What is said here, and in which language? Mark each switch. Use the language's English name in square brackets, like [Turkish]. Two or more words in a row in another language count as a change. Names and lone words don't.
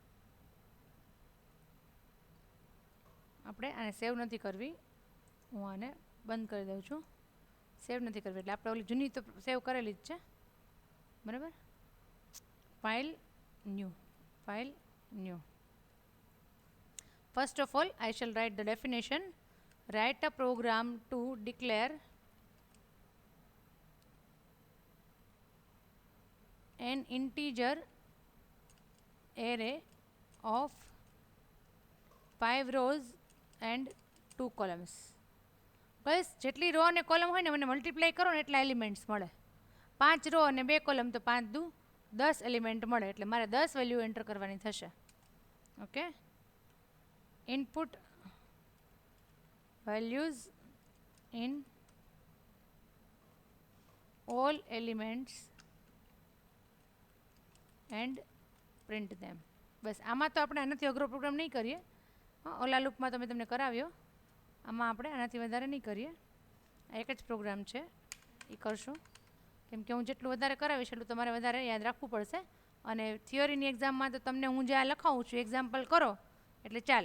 [Gujarati] આપણે આને સેવ નથી કરવી, હું આને બંધ કરી દઉં છું. સેવ નથી કરવી એટલે આપણે ઓલી જૂની તો સેવ કરેલી જ છે, બરાબર? [English] file new, file new. First of all, I shall write the definition. Write a program to declare an integer array of 5 rows and 2 columns. [Gujarati] બસ જેટલી રો અને કોલમ હોય ને મને મલ્ટીપ્લાય કરો ને એટલા એલિમેન્ટ્સ મળે. 5 રો અને 2 કોલમ તો 5 દુ 10 એલિમેન્ટ મળે, એટલે મારે 10 વેલ્યુ એન્ટર કરવાની થશે. [English] okay, input values in all elements and print them. [Gujarati] બસ આમાં તો આપણે આનાથી અઘરો પ્રોગ્રામ નહીં કરીએ. ઓલા લૂપમાં તો મેં તમને કરાવ્યો, આમાં આપણે આનાથી વધારે નહીં કરીએ. આ એક જ પ્રોગ્રામ છે, એ કરશું, કેમ કે હું જેટલું વધારે કરાવીશ એટલું તમારે વધારે યાદ રાખવું પડશે. અને [English] theory exam [Gujarati] તો તમને હું જે આ લખાવું છું એક્ઝામ્પલ કરો એટલે ચાલે.